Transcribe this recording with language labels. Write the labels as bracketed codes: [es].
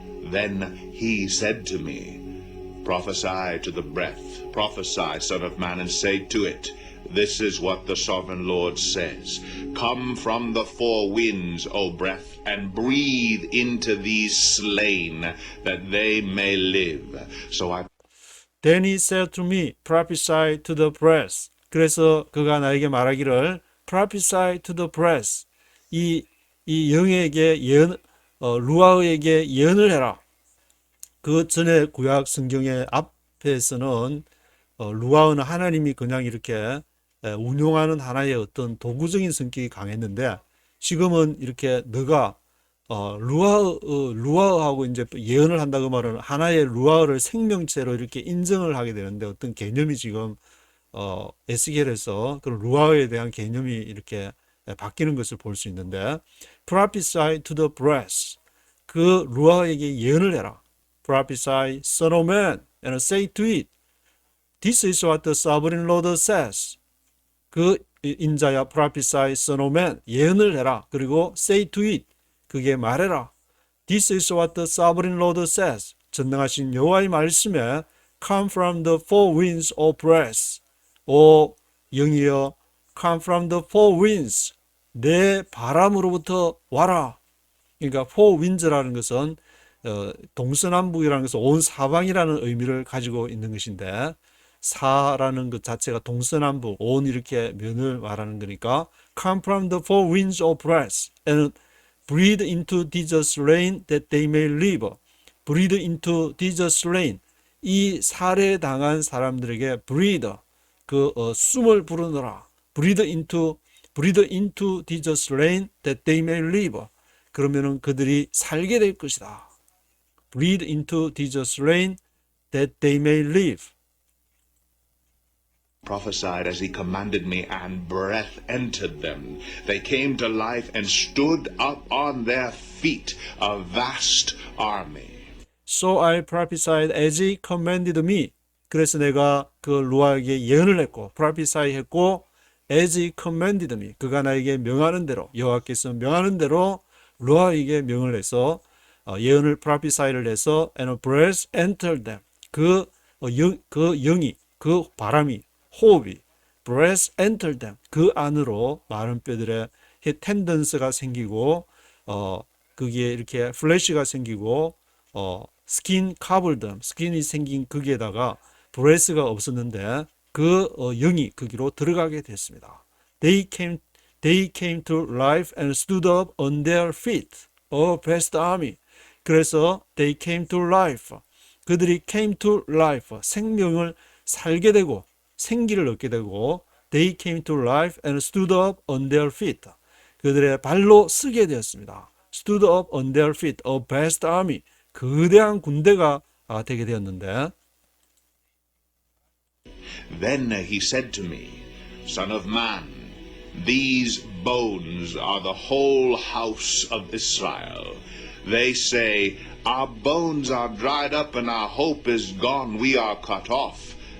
[en] Then he said to me, Prophesy to the breath, prophesy, Son of Man, and say to it, This is what the Sovereign Lord says. Come from the four winds, O breath, and breathe into these slain, that they may live. So I Then he said to me, Prophesy to the breath. [ko] 그래서 그가 나에게 말하기를 [en] Prophesy to the breath. [ko] 이 영에게 루아에게 예언을 해라. 그 전에 구약 성경의 앞에서는 루아는 하나님이 그냥 이렇게 운용하는 하나의 어떤 도구적인 성격이 강했는데 지금은 이렇게 너가 루아하고 이제 예언을 한다 그 말은 하나의 루아를 생명체로 이렇게 인정을 하게 되는데 어떤 개념이 지금 에스겔에서 그런 루아에 대한 개념이 이렇게 바뀌는 것을 볼 수 있는데 [en] prophesy to the breath [ko] 그 루아에게 예언을 해라. [en] Prophesy, son of man, and say to it, This is what the sovereign Lord says. [ko] 그 인자야, [en] prophesy, son of man, [ko] 예언을 해라. 그리고 [en] say to it, [ko] 그게 말해라. [en] This is what the sovereign Lord says. [ko] 전능하신 여호와의 말씀에 [en] come from the four winds of breath. [ko] 오 영이여, [en] come from the four winds. [ko] 내 바람으로부터 와라. 그러니까 four winds라는 것은 동서남북이라는 것은 온 사방이라는 의미를 가지고 있는 것인데 사라는 것 자체가 동서남북 온 이렇게 면을 말하는 거니까 [en] come from the four winds of breath and breathe into these slain that they may live. breathe into these slain [ko] 이 살해당한 사람들에게 [en] breathe [ko] 그 숨을 불어넣어라. [en] breathe into these slain that they may live. [ko] 그러면은 그들이 살게 될 것이다. [en] breathe into these slain that they may live. prophesied as he commanded me, and breath entered them. They came to life and stood up on their feet, a vast army. So I prophesied as he commanded me. [ko] 그래서 내가 그 루아에게 예언을 했고, [en] prophesy [ko] 했고, [en] as he commanded me. [ko] 그가 나에게 명하는 대로, 여호와께서 명하는 대로 루아에게 명을 해서 예언을 prophesy를 해서 [en] and breath entered them. [ko] 그 영이, 그 바람이, 호흡이 [en] breath entered them. [ko] 그 안으로 마른 뼈들의 텐던스가 생기고 그게 이렇게 플래시가 생기고 [en] skin covered them. [ko] 스킨이 생긴 거기에다가 breath가 없었는데 그 영이 거기로 들어가게 됐습니다. [en] They came to life and stood up on their feet. A vast army. [ko] 그래서 [en] they came to life. [ko] 그들이 [en] came to life. [ko] 생명을 살게 되고 생기를 얻게 되고 [en] they came to life and stood up on their feet. [ko] 그들의 발로 서게 되었습니다. [en] stood up on their feet. A vast army. [ko] 거대한 군대가 되게 되었는데 [en] Then he said to me, Son of man, these bones are the whole house of Israel. They say, Our bones are dried up and our hope is gone. We are cut off.